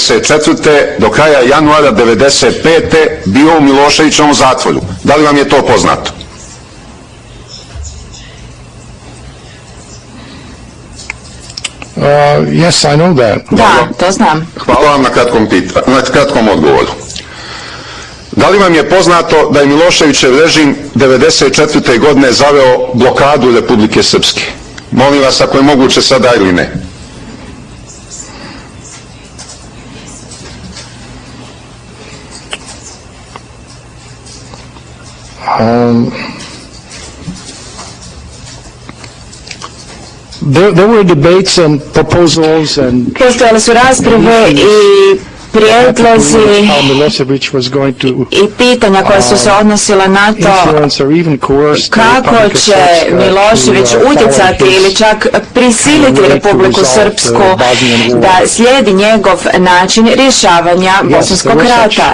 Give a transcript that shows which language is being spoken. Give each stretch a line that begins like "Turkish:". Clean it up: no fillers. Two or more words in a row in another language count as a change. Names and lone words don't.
Bosnian: 1994. do kraja januara 1995. bio u Miloševićevom zatvoru. Da li vam je to poznato?
English: Yes, I know that.
Bosnian: Da, to znam. Hvala vam na kratkom odgovoru. Da li vam je poznato da je Miloševićev režim 1994. godine zaveo blokadu Republike Srpske? Molim vas ako je moguće sada ili ne.
English: There were debates and proposals and
Bosnian: Postojale su rasprave i prijedlozi i pitanja koja su se odnosila na to kako će Milošević utjecati ili čak prisiliti Republiku Srpsku da slijedi njegov način rješavanja Bosanskog rata.